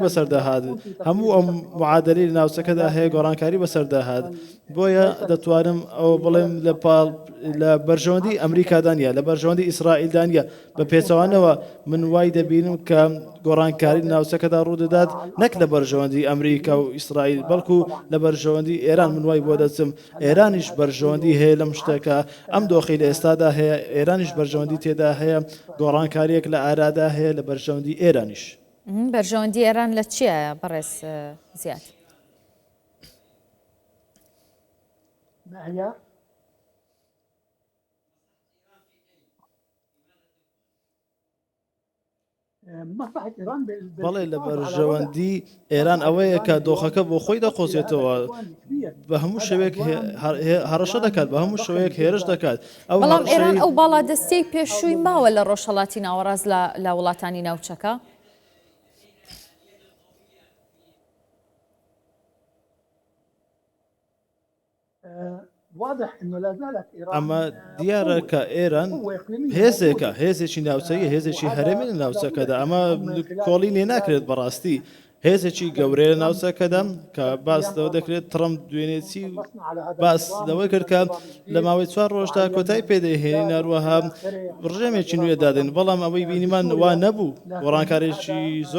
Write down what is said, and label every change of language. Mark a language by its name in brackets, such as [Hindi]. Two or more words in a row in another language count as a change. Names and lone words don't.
[Central Kurdish] بەسەردەهات هەموو ئەم معادلەی لە ناوچەکەدا هەیە گۆڕانکاری بەسەردەهات بۆیە دەتوانم ئەوە بڵێم لە بەرژەوەندی ئەمریکادانە لە بەرژەوەندی ئیسرائیلدانە بە پێچەوانەوە من وای دەبینم کە گۆڕانکاری ناوچەکەدا ڕوودەدات نەک لە بەرژەوەندی ئەمریکا و ئیسرائیل بەڵکو لە بەرژەوەندی ئێران من وای بۆ دەچم ئێرانیش بەرژەوەندی هەیە لەم شتێکە ئەم دۆخی لە ئێستادا هەیە ئێرانیش بەرژەوەندی تێدا هەیە گۆڕانکاریەک لە ئارادا هەیە لە بەرژەوەندی ئێرانیش بەرژەوەندی ئێران لە چیە بەڕێز زیاد؟ [Arabic] ما هي؟ مصلحة إيران [Central Kurdish] بەڵێ لە بەرژەوەندی ئێران ئەوەیە کە دۆخەکە بۆ خۆی دەقۆزێتەوە بە هەموو شەوێک هەڕەشە دەکات بە هەموو شەوەیەک هێرش دەکات بەڵام ئێران ئەو باڵا دەستەی پێشووی ماوە لە ڕۆژهەڵاتی ناوەڕاست لە وڵاتانی ناوچەکە. [Arabic] واضح انه لا زالت ايران [Central Kurdish] ئەمە دیارە کە ئێران هێزێکە هێزێکی ناوچەیە هێزێکی هەرێمی لە ناوچەکەدا ئەمە کۆڵی لێ ناکرێت بەڕاستی هێزێکی گەورەیە لە ناوچەکەدا کە باس لەوە دەکرێت ترەمپ دوێنێتی باس لەوەی کرد کە لە ماوەی 4 ڕۆژدا کۆتای پێدەهێنین هەروەها ڕژێمێکی نوێ دادێن بەڵام ئەوەی بینیمان وا نەبوو گۆڕانکارێکی زۆر